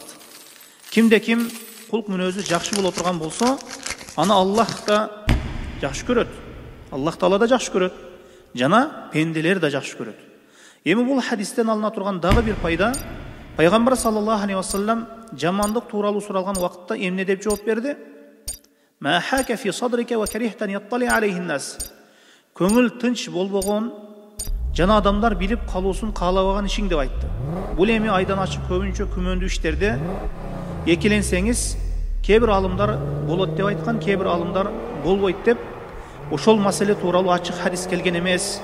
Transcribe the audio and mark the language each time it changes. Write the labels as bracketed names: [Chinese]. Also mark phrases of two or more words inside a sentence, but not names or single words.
[Kyrgyz] Кимде ким кулк мүнөзү жакшы боло турган болсо, аны Аллах да жакшы көрөт. Аллах Таала да жакшы көрөт. Жана пенделер да жакшы көрөт. Эми бул хадистен алына турган дагы бир пайда, пайгамбар [Arabic] صلى الله عليه وسلم [Kyrgyz] жамандык тууралуу суралган убакытта эмне деп жооп берди? [Arabic] ما حاك في صدرك وكرهت أن يطلع عليه الناس. [Kyrgyz] Көңүл тынч болбогон жана адамдар билип калуусун каалабаган ишиң деп айтты. Бул эми айдан ачык көбүнчө күмөндүү иштерде экиленсеңиз, [Kazakh] Кейбір алымдар болады деп айтқан, кейбір алымдар [Kyrgyz] болбойт деп, ошол маселе тууралуу ачык хадис келген эмес.